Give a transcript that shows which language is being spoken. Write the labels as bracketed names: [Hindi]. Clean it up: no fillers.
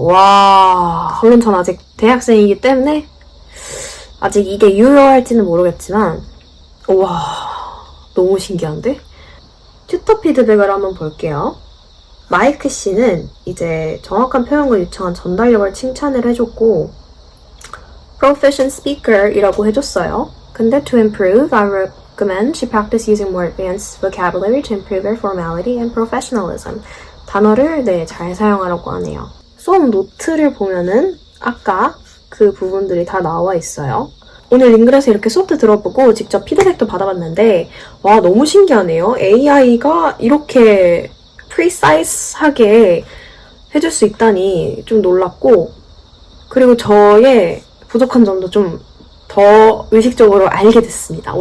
[Korean] 와, 물론 전 아직 대학생이기 때문에 아직 이게 유효할지는 모르겠지만 와, 너무 신기한데? 튜터 피드백을 한번 볼게요. 마이크 씨는 이제 정확한 표현과 유창한 전달력을 칭찬을 해줬고 Proficient Speaker 이라고 해줬어요. 근데 [English] to improve, I recommend she practice using more advanced vocabulary to improve her formality and professionalism. [Korean] 단어를 잘 사용하라고 하네요. 수업 노트를 보면은 아까 그 부분들이 다 나와 있어요. 오늘 링글에서 이렇게 수업도 들어보고 직접 피드백도 받아봤는데 와, 너무 신기하네요. AI가 이렇게 프리사이즈하게 해줄 수 있다니 좀 놀랐고 그리고 저의 부족한 점도 좀 더 의식적으로 알게 됐습니다.